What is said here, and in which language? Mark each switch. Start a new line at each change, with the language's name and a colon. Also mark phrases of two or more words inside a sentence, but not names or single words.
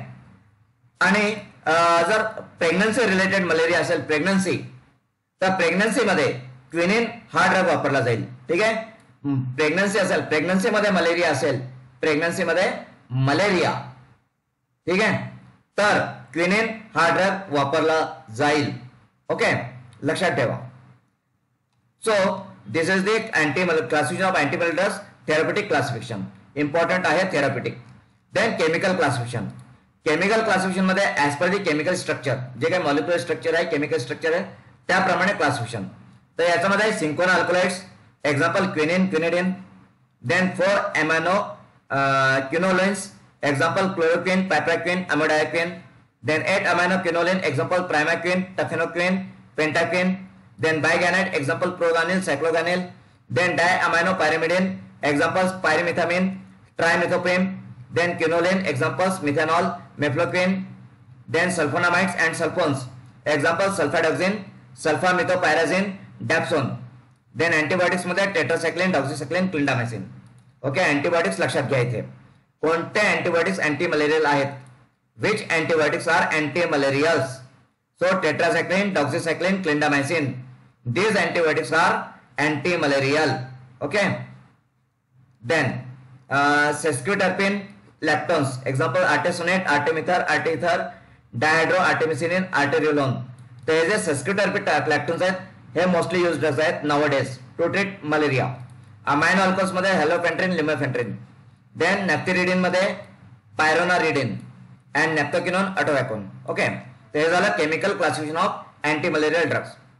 Marathi: आणि जर
English: pregnancy related malaria
Marathi: असेल, प्रेग्नन्सी, तर प्रेग्नन्सीमध्ये क्विनिन हा ड्रग वापरला जाईल. ठीक आहे. प्रेग्नन्सी असेल, प्रेग्नन्सीमध्ये मलेरिया असेल, प्रेग्नन्सीमध्ये मलेरिया, ठीक आहे, तर क्विनिन हा ड्रग वापरला जाईल. ओके, लक्षात ठेवा.
English: So this is the classification of antimalarial drugs. therapeutic classification important
Marathi: आहे, थेरप्युटिक.
English: then chemical classification. chemical classification
Marathi: मध्ये
English: as per the chemical structure,
Marathi: जे काही
English: molecular structure
Marathi: आहे,
English: chemical structure
Marathi: आहे, त्याप्रमाणे क्लासिफिकेशन. तर याच्यामध्ये
English: cinchona alkaloids, example quinine, quinidine. Then 4 amino quinolines, example chloroquine, piperaquine, amodiaquine. Then 8 amino quinoline, example primaquine, tafenoquine, pentaquine. Then biguanide, example proguanil, cycloguanil. Then diamino pyrimidine, examples pyrimethamine, trimethoprim. Then quinoline, examples methanol, mefloquine. Then sulfonamides and sulfones, examples sulfadoxine, sulfamethopyrazine, dapsone. Then antibiotics मध्ये tetracycline, doxycycline, clindamycin.
Marathi: ओके, antibiotics लक्षात घ्या. इथे कोणते antibiotics anti-malarial आहेत?
English: Which antibiotics are anti-malarials? So tetracycline, doxycycline, clindamycin. These antibiotics are anti-malarial. Okay. Then sesquiterpene, lactones, example artesunate, artemether, arteether, dihydroartemisinin, arteriolone.
Marathi: तर हे जे
English: sesquiterpene lactones
Marathi: आहेत, हे
English: mostly used
Marathi: आहेत
English: nowadays to treat malaria. amino alcohols
Marathi: मध्ये हेलोफेंट्रिन, लिमोफेंट्रिन.
English: then naphthyridine
Marathi: मध्ये
English: pyronaridine and naphthoquinone, atovaquone.
Marathi: ओके, तर हे झालं
English: chemical classification of anti malarial drugs.